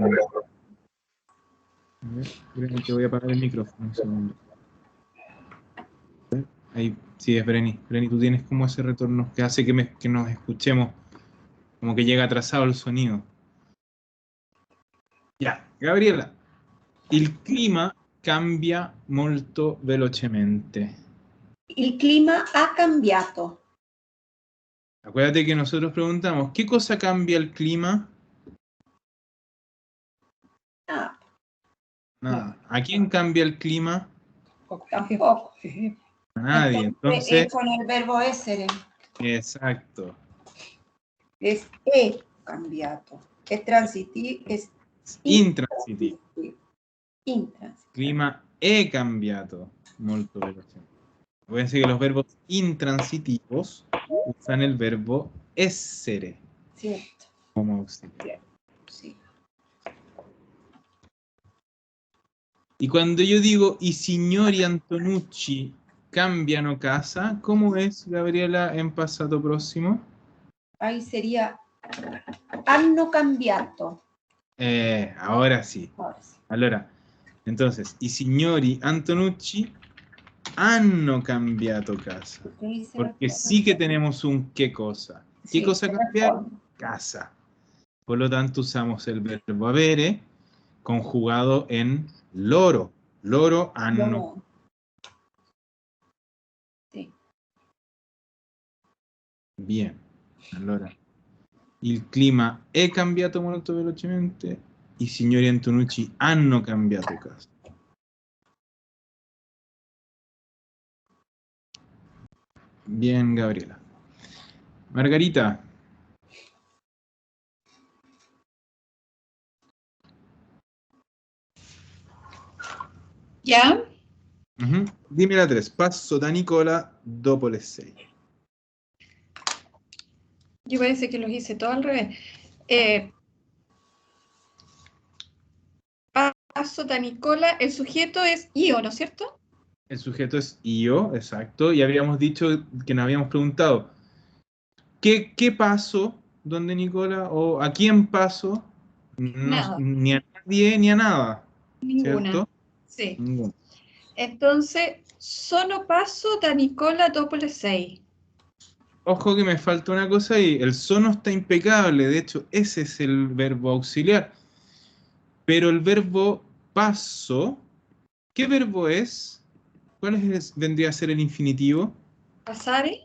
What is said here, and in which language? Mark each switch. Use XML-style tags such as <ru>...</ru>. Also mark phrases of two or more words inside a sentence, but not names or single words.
<es>A ver, esperen que voy a apagar el micrófono un segundo. Ahí, sí, es Breni. Breni, tú tienes como ese retorno que hace que nos escuchemos, como que llega atrasado el sonido. Ya, Gabriela.</es> <it>Il clima cambia molto velocemente. Il clima ha cambiato.</it> <es>Acuérdate que nosotros preguntamos, ¿qué cosa cambia el clima? Ah, Nada. ¿A quién cambia el clima? tampoco. A nadie. Entonces, Es con el verbo essere. exacto. Es</es> <it>he cambiato.</it> <es>Es transitivo. Es Intransitivo. intransitivo.</es> <it>Clima è cambiato molto velocemente.</it> <es>Acuérdense que los verbos intransitivos usan el verbo essere Cierto. como auxiliar. Sí. Y cuando yo digo</es> <it>i signori Antonucci cambiano casa,</it> <es>¿cómo es, Gabriela, en pasado próximo? Ahí sería</es> <it>hanno cambiato.</it> <es>Ahora sí. Ahora sí.</es> <it>Allora, entonces, i signori Antonucci hanno cambiato casa.</it> <es>Porque sí que tenemos un qué cosa. ¿Qué Sí, cosa cambiar? respondo. Casa. Por lo tanto, usamos el verbo avere conjugado en loro.</es> <it>Loro hanno.</it> <es>No. Sí. Bien.</es> <it>Allora, il clima è cambiato molto velocemente. I signori Antonucci hanno cambiato casa.</it> <es>Bien, Gabriela. Margarita. ¿Ya? Dime la 3.</es> <it>Passo da Nicola dopo le 6.</it> <es>Yo parece que los hice todo al revés. Paso da Nicola, el sujeto es io, ¿no es cierto? El sujeto es io, exacto. Y habíamos dicho que nos habíamos preguntado, ¿qué paso, donde Nicola? ¿O a quién paso? Nada. Ni a nadie ni a nada. Ninguna. ¿Cierto? Sí. Ninguna. Entonces,</es> <it>sono paso da Nicola dopo le 6.</it> <es>Ojo que me falta una cosa ahí. El sono está impecable. De hecho, ese es el verbo auxiliar. Pero el verbo paso, ¿qué verbo es? Vendría a ser el infinitivo? Pasare.</es>